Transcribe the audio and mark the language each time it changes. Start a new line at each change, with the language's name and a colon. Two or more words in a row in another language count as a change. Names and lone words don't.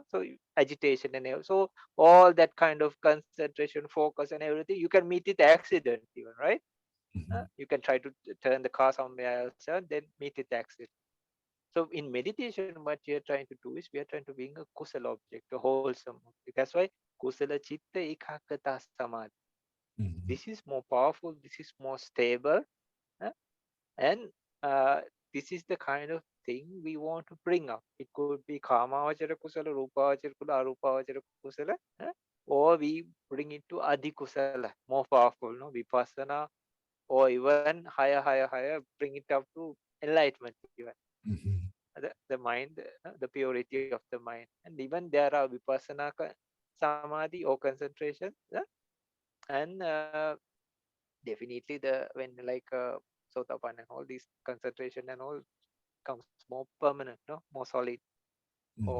English: So agitation and so all that kind of concentration, focus, and everything, you can meet it accident even, right? mhm, You can try to turn the car somewhere else and then meet it accident. So in meditation, what we are trying to do is we are trying to bring a kusala object, a wholesome object.
Pali: That's why kusala chitta ekagata samadhi. mhm,
English: This is more powerful. This is more stable, uh, and this is the kind of thing we want to bring up.
Pali: It could be kamavachara kusala, rupavachara kusala, arupavachara kusala,
English: or we bring it to
Pali: adi kusala,
English: more powerful, no, vipassana, or even higher, bring it up to enlightenment even. mhm, The mind, the purity of the mind, and even there are
Pali: vipassana samadhi
English: or concentration, and definitely the when like sotapan and all these concentration and all comes more permanent, no, more solid or